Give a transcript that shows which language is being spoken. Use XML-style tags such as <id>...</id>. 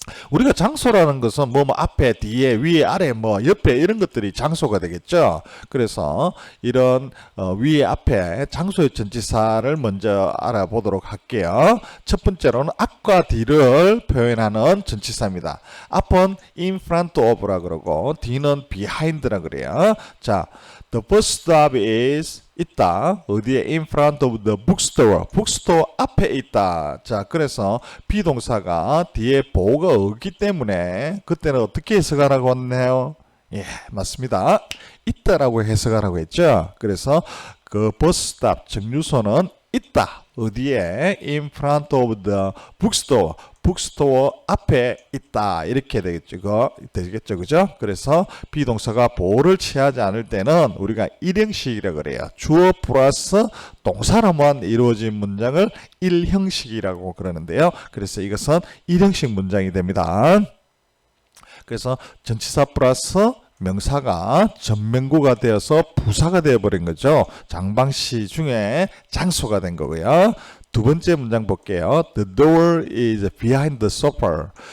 <ko>우리가 장소라는 것은 뭐 앞에, 뒤에, 위에, 아래, 옆에 이런 것들이 장소가 되겠죠. 그래서 이런 위에, 앞에 장소의 전치사를 먼저 알아보도록 할게요. 첫 번째로는 앞과 뒤를 표현하는 전치사입니다. 앞은 in front of라 그러고 뒤는 behind라 그래요. 자,</ko> <en>the bus stop is</en> <ko>있다. 어디에? in front of the bookstore. bookstore 앞에 있다. 자, 그래서 비동사가 뒤에 보호가 없기 때문에 그때는 어떻게 해석하라고 했네요? 예, 맞습니다. 있다라고 해석하라고 했죠. 그래서 그 bus stop 정류소는 있다. 어디에? in front of the bookstore. 북스토어 앞에 있다. 이렇게 되겠죠. 그죠? 그래서 비동사가 보호를 취하지 않을 때는 우리가 일형식이라고 그래요. 주어 플러스 동사로만 이루어진 문장을 일형식이라고 그러는데요. 그래서 이것은 일형식 문장이 됩니다. 그래서 전치사 플러스 명사가 전명구가 되어서 부사가 되어버린 거죠. 장방시 중에 장소가 된 거고요. 두 번째 문장 볼게요.</ko> <en>The door is behind the sofa.</en>